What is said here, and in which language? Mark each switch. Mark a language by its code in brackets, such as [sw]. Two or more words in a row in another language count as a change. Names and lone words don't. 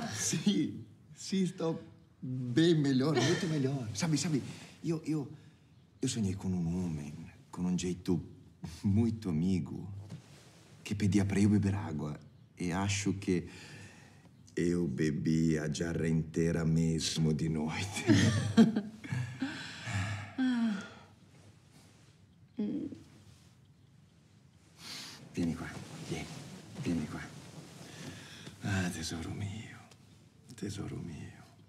[pt] Sim, estou bem melhor, muito melhor. Sabe, eu sonhei com um homem, com um jeito muito amigo, que pedia para eu beber água. E acho que eu bebi a jarra inteira mesmo de noite. [it] Vieni qua, vieni qua. Ah, tesoro mio, tesoro mio.